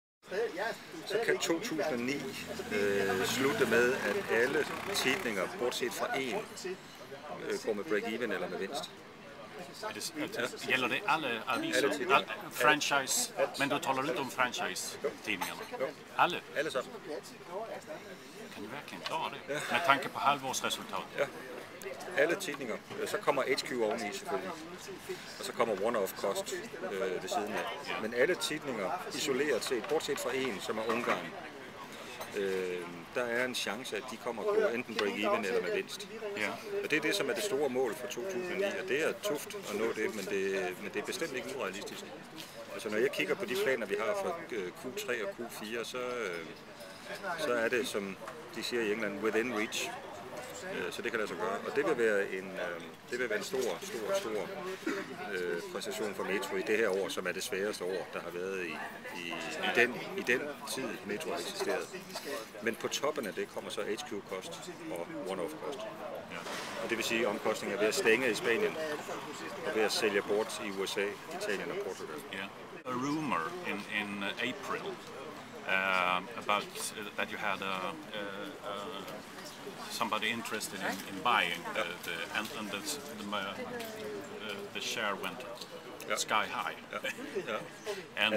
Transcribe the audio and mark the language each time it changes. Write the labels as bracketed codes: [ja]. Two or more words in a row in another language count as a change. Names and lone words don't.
[da] så kan 2009 slutte med, at alle tidninger, bortset fra en, går med break-even eller med vinst. [sv] Gäller det alla aviser? [en] All franchise? [sv] Men du talar inte om franchise-tidningarna? Alla? [da] Allesammen. [sv] Kan du verkligen klara det? Med tanke på halvårsresultat? Ja. [da] Alle tidninger. Så kommer HQ oveni selvfølgelig. Og så kommer [en] one-off cost [da] ved siden af. Men alle tidninger isoleret set, bortset fra en, som er Ungarn, der er en chance, at de kommer på enten break-even eller med vinst. Ja. Og det er det, som er det store mål for 2009, og det er tuft at nå det, men det er bestemt ikke urealistisk. Altså når jeg kigger på de planer, vi har for Q3 og Q4, så er det, som de siger i England, [en] within reach. [da] Så det kan lade sig gøre, og det vil være en stor præstation for Metro i det her år, som er det sværeste år, der har været i den tid, Metro har eksisteret. Men på toppen af det kommer så HQ-kost og one-off-kost. Og det vil sige omkostninger ved at stænge i Spanien og ved at sælge bort i USA, Italien og Portugal. [en] Yeah. A rumor in April about that you had somebody interested in buying the share went sky high. And